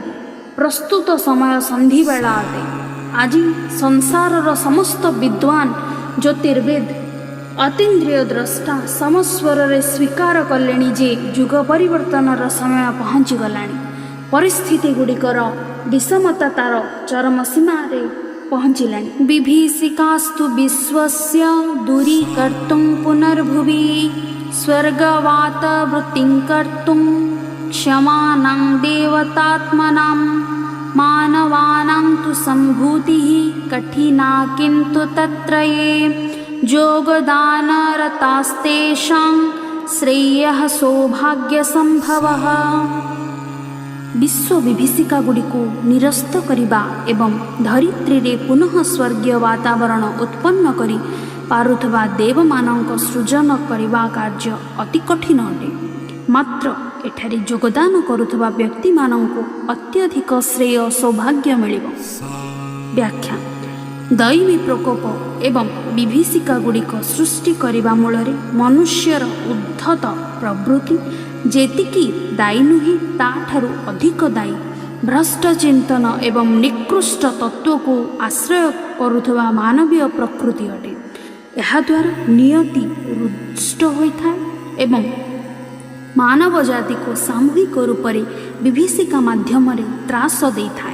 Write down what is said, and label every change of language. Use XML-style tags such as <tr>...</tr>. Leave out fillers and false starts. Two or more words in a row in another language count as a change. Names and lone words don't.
<or>ପ୍ରସ୍ତୁତ ସମୟ ସନ୍ଧି ବେଳା ଅଟେ। ଆଜି ସଂସାରର ସମସ୍ତ ବିଦ୍ୱାନ ଜ୍ୟୋତିର୍ବେଦ ଅତୀନ୍ଦ୍ରିୟ ଦ୍ରଷ୍ଟା ସମସ୍ୱର ସ୍ୱୀକାର କଲେ ଯେ ଯୁଗ ପରିବର୍ତ୍ତନର ସମୟ ପହଞ୍ଚି ଗଲାଣି। ପରିସ୍ଥିତି ଗୁଡ଼ିକର ବିଷମତା ତାର ଚରମ ସୀମାରେ ପହଞ୍ଚିଲାଣି।</or> <sa>विभीषिकास्तु विश्वस्य दूरीकर्तुं पुनर्भुवि स्वर्गवात वृत्तिं कर्तुं क्षमानां देवतात्मनां मानवानां तु सम्भूतिः कठिना किन्तु तत्र ये योगदानरतास्तेषां श्रेयः सौभाग्यसम्भवः।</sa> <or>ବିଶ୍ୱ ବିଭୀଷିକା ଗୁଡ଼ିକୁ ନିରସ୍ତ କରିବା ଏବଂ ଧରିତ୍ରୀ ରେ ପୁନଃ ସ୍ୱର୍ଗୀୟ ବାତାବରଣ ଉତ୍ପନ୍ନ କରି ପାରୁଥିବା ଦେବମାନଙ୍କ ସୃଜନ କରିବା କାର୍ଯ୍ୟ ଅତି କଠିନ ଅଟେ। ମାତ୍ର ଏଠାରେ ଯୋଗଦାନ କରୁଥିବା ବ୍ୟକ୍ତି ମାନଙ୍କୁ ଅତ୍ୟଧିକ ଶ୍ରେୟ ସୌଭାଗ୍ୟ ମିଳିବ। ବ୍ୟାଖ୍ୟା ଦୈବୀ ପ୍ରକୋପ ଏବଂ ବିଭୀଷିକା ଗୁଡ଼ିକ ସୃଷ୍ଟି କରିବା ମୂଳରେ ମନୁଷ୍ୟର ଉଦ୍ଧତ ପ୍ରବୃତ୍ତି ଯେତିକି ଦାୟୀ ନୁହେଁ ତାଠାରୁ ଅଧିକ ଦାୟୀ ଭ୍ରଷ୍ଟ ଚିନ୍ତନ ଏବଂ ନିକୃଷ୍ଟ ତତ୍ତ୍ୱ କୁ ଆଶ୍ରୟ କରୁଥିବା ମାନବୀୟ ପ୍ରକୃତି ଅଟେ। ଏହା ଦ୍ୱାରା ନିୟତି ରୁଷ୍ଟ ହୋଇଥାଏ ଏବଂ ମାନବ ଜାତିକୁ ସାମୂହିକ ରୂପରେ ବିଭୀଷିକା ମାଧ୍ୟମରେ ତ୍ରାସ ଦେଇଥାଏ।</or>